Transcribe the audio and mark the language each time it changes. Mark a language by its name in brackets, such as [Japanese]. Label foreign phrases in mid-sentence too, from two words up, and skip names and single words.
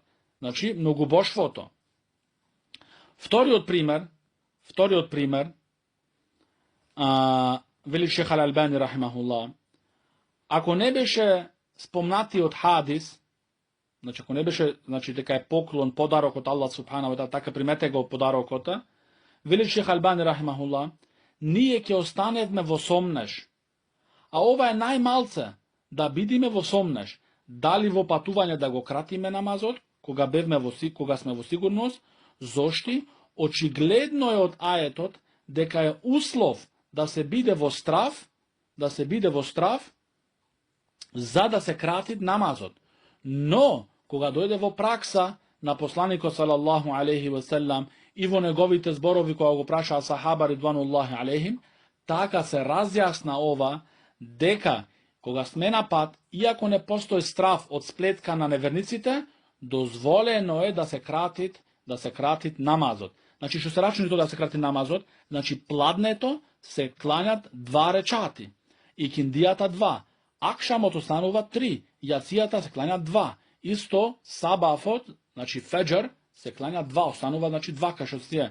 [Macedonian] Значи, многобожството. Вториот пример, вели Шех Ал-Албани рахимахуллах, ако не беше спомнатиот хадис, значи ако не беше, значи дека е поклон, подарок од Аллах [Arabic] سبحانه وتعالى, [Macedonian] така примете го подарокот, вели Шех Албани рахимахуллах, ние ќе останевме во сомнеш. А ова е најмалце, да бидиме во сомнеш, дали во патување да го кратиме намазот, кога сме во сигурност, зошти очигледно е од аетот дека е услов да се биде во страв, за да се крати намазот. Но, кога дојде во пракса на посланикот [Arabic] صلى الله عليه وسلم [Macedonian] и во неговите зборови кога го прашаа сахаба [Arabic] رضوان الله عليهم, [Macedonian] така се разјасна ова дека кога сме на пат, иако не постои страв од сплетка на неверниците, дозволено е да се крати намазот. Значи, што се рачуни тоа да се крати намазот? Значи, пладнето се кланјат 2 речати, и киндијата 2, акшамот останува 3, јацијата се кланјат 2, исто сабафот, значи феџер, се кланјат 2, останува, значи 2 кашо се.